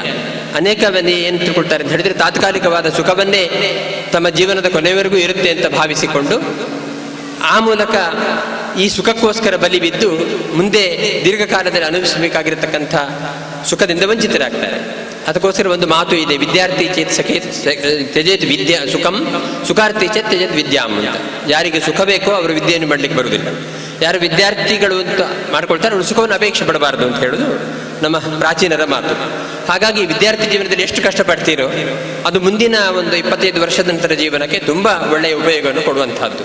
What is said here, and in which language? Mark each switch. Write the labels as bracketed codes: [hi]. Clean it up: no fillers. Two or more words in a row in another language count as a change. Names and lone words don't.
[kn] ಅನೇಕ ಮಂದಿ ಏನು ತಿಳ್ಕೊಳ್ತಾರೆ ಅಂತ ಹೇಳಿದರೆ ತಾತ್ಕಾಲಿಕವಾದ ಸುಖವನ್ನೇ ತಮ್ಮ ಜೀವನದ ಕೊನೆಯವರೆಗೂ ಇರುತ್ತೆ ಅಂತ ಭಾವಿಸಿಕೊಂಡು ಆ ಮೂಲಕ ಈ ಸುಖಕ್ಕೋಸ್ಕರ ಬಲಿ ಬಿದ್ದು ಮುಂದೆ ದೀರ್ಘಕಾಲದಲ್ಲಿ ಅನುಭವಿಸಬೇಕಾಗಿರತಕ್ಕಂಥ ಸುಖದಿಂದ ವಂಚಿತರಾಗ್ತಾರೆ. ಅದಕ್ಕೋಸ್ಕರ ಒಂದು ಮಾತು ಇದೆ, [sa] ವಿದ್ಯಾರ್ಥಿ ಚೇತ್ ಸಖೇ ತ್ಯಜೇತ್ ವಿದ್ಯಾ ಸುಖಂ ಸುಖಾರ್ಥಿ ಚೇತ್ ತ್ಯಜೇತ್ ವಿದ್ಯಾಂ ಅಂತ. [kn] ಯಾರಿಗೆ ಸುಖ ಬೇಕೋ ಅವರು ವಿದ್ಯೆಯನ್ನು ಮಾಡಲಿಕ್ಕೆ ಬರುವುದಿಲ್ಲ, ಯಾರು ವಿದ್ಯಾರ್ಥಿಗಳು ಅಂತ ಮಾಡ್ಕೊಳ್ತಾರೆ ಅವ್ರು ಸುಖವನ್ನು ಅಪೇಕ್ಷೆ ಪಡಬಾರ್ದು ಅಂತ ಹೇಳೋದು ನಮ್ಮ ಪ್ರಾಚೀನರ ಮಾತು. ಹಾಗಾಗಿ ವಿದ್ಯಾರ್ಥಿ ಜೀವನದಲ್ಲಿ ಎಷ್ಟು ಕಷ್ಟಪಡ್ತೀರೋ ಅದು ಮುಂದಿನ ಒಂದು 25 ವರ್ಷದ ನಂತರ ಜೀವನಕ್ಕೆ ತುಂಬ ಒಳ್ಳೆಯ ಉಪಯೋಗವನ್ನು ಕೊಡುವಂತಹದ್ದು.